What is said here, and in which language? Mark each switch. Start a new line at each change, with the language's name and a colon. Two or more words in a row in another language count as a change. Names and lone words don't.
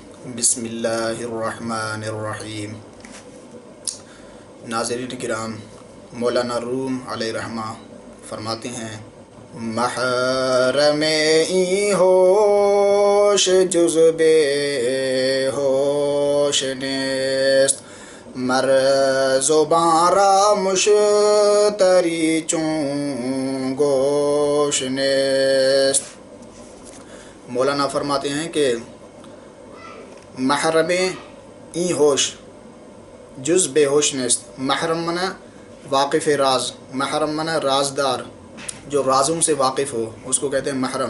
Arabic: بسم اللہ الرحمن الرحیم۔
Urdu: ناظرین کرام، مولانا روم علیہ رحمہ فرماتے ہیں:
Persian: محرم ای ہوش جز بے ہوش نیست، مر زبان را مشتری چون گوش نیست۔
Urdu: مولانا فرماتے ہیں کہ
Persian: محرم ای ہوش جز بے ہوش نیست۔
Urdu: محرم منا واقف راز، محرم منا رازدار، جو رازوں سے واقف ہو اس کو کہتے ہیں محرم۔